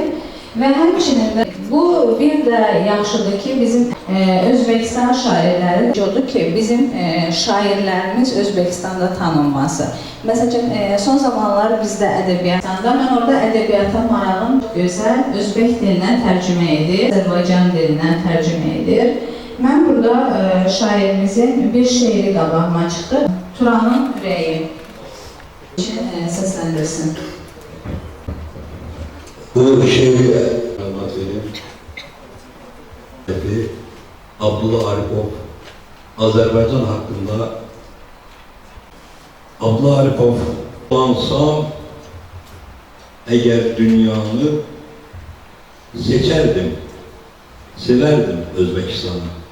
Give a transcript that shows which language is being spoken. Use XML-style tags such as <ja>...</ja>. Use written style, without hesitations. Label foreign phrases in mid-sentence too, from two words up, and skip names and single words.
<az>Və həmçinin də bu bir də yaxşıdır ki, bizim Özbəkistan şairləri odur ki, bizim şairlərimiz Özbəkistanda tanınması. Məsələn, son zamanlar bizdə ədəbiyyatda, mən orada ədəbiyyata marağım gözəl Özbək dilindən tərcümə edir, Azərbaycan dilindən tərcümə edir. Mən burada şairimizin bir şeiri qabağıma çıxdı. Turanın ürəyi için səsləndirsin.</az> <tr>Bu şiiri anlatayım. Abdullah Arifov Azerbaycan hakkında. Abdullah Arifov kullansam eğer dünyanı seçerdim, severdim Özbekistan'ı.</tr>